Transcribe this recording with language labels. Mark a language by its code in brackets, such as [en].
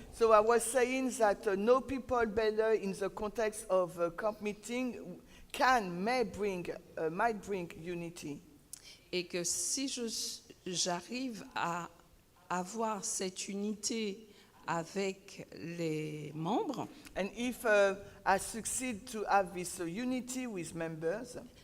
[en] So I was saying that know people better in the context of camp meeting might bring unity. [fr] Et que si j'arrive à avoir cette unité avec les membres, [en] And if I succeed to have this unity with members,